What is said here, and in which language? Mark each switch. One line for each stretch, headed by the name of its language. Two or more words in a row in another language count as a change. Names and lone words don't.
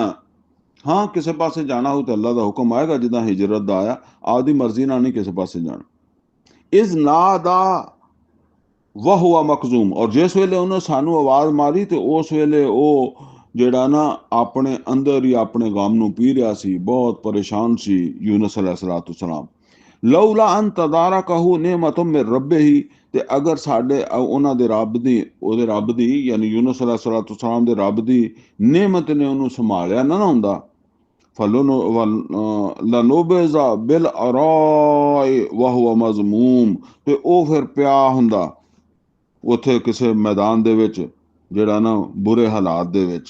Punjabi: ਹਾਂ, ਕਿਸੇ ਪਾਸੇ ਜਾਣਾ ਹੋ ਤਾਂ ਅੱਲਾ ਦਾ ਹੁਕਮ ਆਏਗਾ, ਜਿੱਦਾਂ ਹਿਜਰਤ ਦਾ ਆਇਆ, ਆਪਦੀ ਮਰਜ਼ੀ ਨਾਲ ਨਹੀਂ ਕਿਸੇ ਪਾਸੇ ਜਾਣਾ। ਇਸ ਨਾ ਦਾ
Arabic: وهو مكظوم,
Punjabi: ਔਰ ਜਿਸ ਵੇਲੇ ਉਹਨੇ ਸਾਨੂੰ ਆਵਾਜ਼ ਮਾਰੀ ਤੇ ਉਸ ਵੇਲੇ ਉਹ ਜਿਹੜਾ ਨਾ ਆਪਣੇ ਅੰਦਰ ਹੀ ਆਪਣੇ ਗਮ ਨੂੰ ਪੀ ਰਿਹਾ ਸੀ, ਬਹੁਤ ਪਰੇਸ਼ਾਨ ਸੀ ਯੂਨਸ अलैहिस्सलाम।
Arabic: لولا أن تداركه نعمة من ربه,
Punjabi: ਤੇ ਅਗਰ ਸਾਡੇ ਉਹਨਾਂ ਦੇ ਰੱਬ ਦੀ, ਉਹਦੇ ਰੱਬ ਦੀ ਯਾਨੀ ਯੂਨਸ ਅਲੈਹਿਸਸਲਾਮ ਦੇ ਰੱਬ ਦੀ ਨਿਮਤ ਨੇ ਉਹਨੂੰ ਸੰਭਾਲਿਆ ਨਾ ਹੁੰਦਾ,
Arabic: لنبذ بالعراء وهو مذموم,
Punjabi: ਤੇ ਉਹ ਫਿਰ ਪਿਆ ਹੁੰਦਾ ਉੱਥੇ ਕਿਸੇ ਮੈਦਾਨ ਦੇ ਵਿੱਚ, ਜਿਹੜਾ ਨਾ ਬੁਰੇ ਹਾਲਾਤ ਦੇ ਵਿੱਚ।